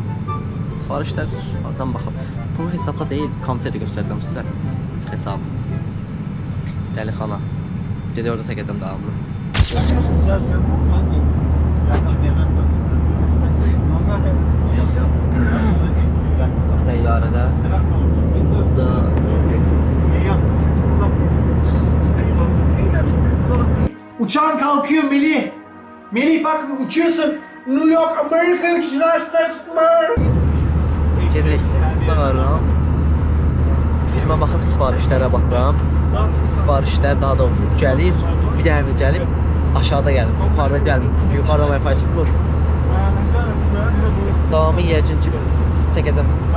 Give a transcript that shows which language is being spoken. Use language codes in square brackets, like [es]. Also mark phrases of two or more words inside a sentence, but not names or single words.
[az] Sifarişlər oradan baxıb. Bu hesabla deyil, kompüterdə göstərəcəm sizə. Hesab. Dəlixana. Gedək orada çəkəcəm davamını. Təyyarədə. [tr] Uçağın kalkıyor Melih. Melih bak uçuyorsun. New York, Amerika uçuşuna [az] Gedirik. Baxıram. Filmə baxıb sifarişlərə baxıram. Sifarişlər daha doğrusu gəlir. Bir dənə gəlib aşağıda gəlir. Yuxarıda gəlmir. Çünki yuxarıda Wi-Fi tutulur. Davamı yiyəcək ki çəkəcəm.